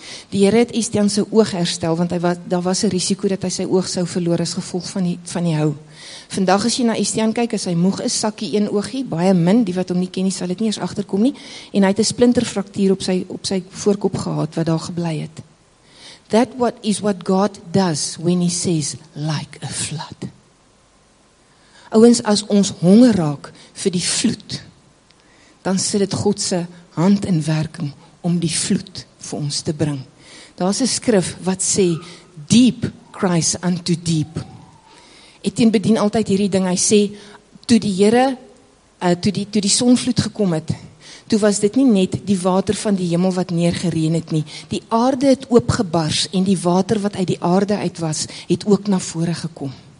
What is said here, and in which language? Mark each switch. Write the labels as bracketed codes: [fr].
[af] Die Here het Estienne se oog herstel, want daar was 'n risiko dat hy sy oog sou verloor as gevolg van die hou. Vandag as jy na Estienne kyk, as hy moeg is, sakkie een oogie, baie min, die wat hom nie ken nie, sal dit nie eens agterkom nie, en hy het 'n splinterfraktuur op sy voorkop gehad, wat daar gebly het. [en] That is what God does when he says, like a flood. [af] Ouens, as ons honger raak vir die vloed, dan sit dit God se hand in werking om die vloed vir ons te bring. Daar's 'n skrif wat sê, [en] deep cries unto deep. [af] Etienne bedien altyd hierdie ding, hy sê, toe die Here, toe die sonvloed gekom het, toe was dit nie net die water van die hemel wat neergereën het nie, die aarde het oopgebars, en die water wat uit die aarde uit was, het ook na vore gekom.